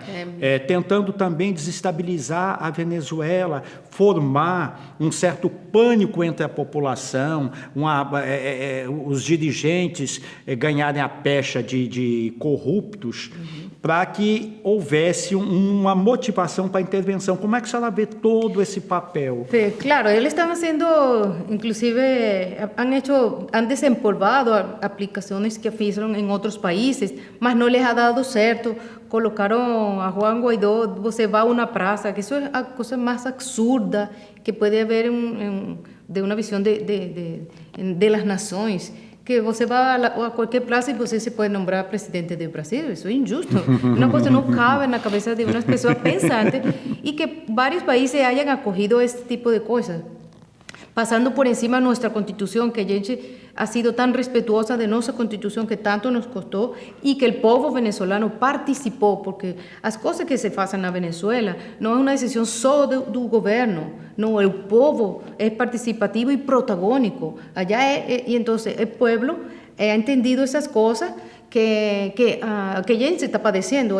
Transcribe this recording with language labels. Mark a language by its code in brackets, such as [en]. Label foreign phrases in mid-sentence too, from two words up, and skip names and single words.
[pt] Tentando também desestabilizar a Venezuela, formar um certo pânico entre a população, os dirigentes ganharem a pecha de corruptos, para que houvesse uma motivação para a intervenção. Como é que a senhora vê todo esse papel? [es] Sí, claro, ellos están haciendo, inclusive han desempolvado aplicaciones que hicieron en otros países, mas no les ha dado certo. Colocaron a Juan Guaidó, [pt] você vai [es] a una praza, que eso es la cosa más absurda que puede haber de una visión de las naciones. [pt] Que você vai a qualquer praça e você se pode nombrar presidente do Brasil. Isso é injusto. Uma coisa não cabe na cabeça de umas pessoas pensantes e que vários países [es] hayan acogido este tipo de [pt] coisas. Passando por encima de nossa Constituição, que a gente [es] ha sido tan respetuosa de [pt] nossa Constituição que tanto nos custou e que o povo venezolano participou, porque as coisas que se fazem na Venezuela não é uma decisão só do governo, não, o povo é participativo e protagônico. Allá e então o povo [es] ha entendido [pt] essas coisas que a gente está padecendo.